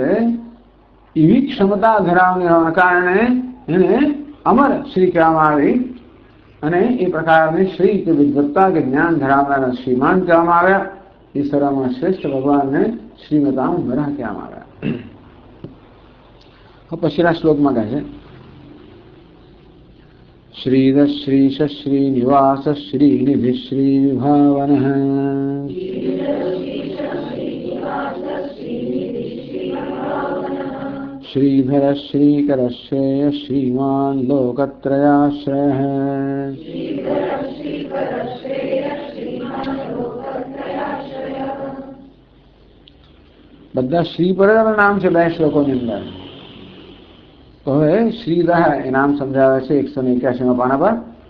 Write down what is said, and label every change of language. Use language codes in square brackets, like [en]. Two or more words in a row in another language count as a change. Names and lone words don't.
[gu] એવી ક્ષમતા ધરાવને હોવાના કારણે એને અમર શ્રી કહેવામાં આવી. અને એ પ્રકારની શ્રી કે વિદ્વત્તા કે જ્ઞાન ધરાવનારા શ્રીમાન કહેવામાં આવ્યા. એ સર્વમાં શ્રેષ્ઠ ભગવાનને શ્રીમતામ વરાહ કહેવામાં આવ્યા. પછીના શ્લોકમાં કહે છે [sa] श्रीद श्रीश श्रीनिवास श्रीनिधि श्रीविभावन श्रीधर श्रीकर श्रेय श्रीमान लोकत्रयाश्रयः. [gu] બધા શ્રી પર નામ છે બે શ્લોકોની અંદર. તો હવે શ્રીદહ એ નામ સમજાવે છે 181 પાના પર.